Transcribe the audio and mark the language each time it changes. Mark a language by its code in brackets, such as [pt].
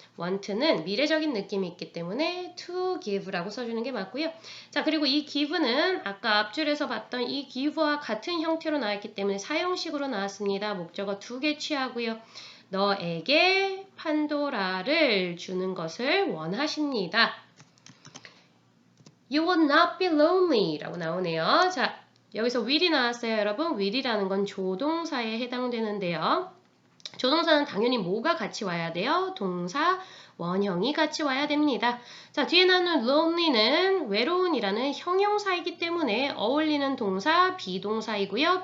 [ko] want는 미래적인 느낌이 있기 때문에 to give라고 써주는 게 맞고요. 자, 그리고 이 give는 아까 앞줄에서 봤던 이 give와 같은 형태로 나왔기 때문에 사형식으로 나왔습니다. 목적어 2개 취하고요. 너에게 판도라를 주는 것을 원하십니다. [en] You will not be lonely [ko] 라고 나오네요. 자, 여기서 will이 나왔어요, 여러분. will이라는 건 조동사에 해당되는데요. 조동사는 당연히 뭐가 같이 와야 돼요? 동사, 원형이 같이 와야 됩니다. 자, 뒤에 나오는 lonely는 외로운이라는 형용사이기 때문에 어울리는 동사, 비동사이고요.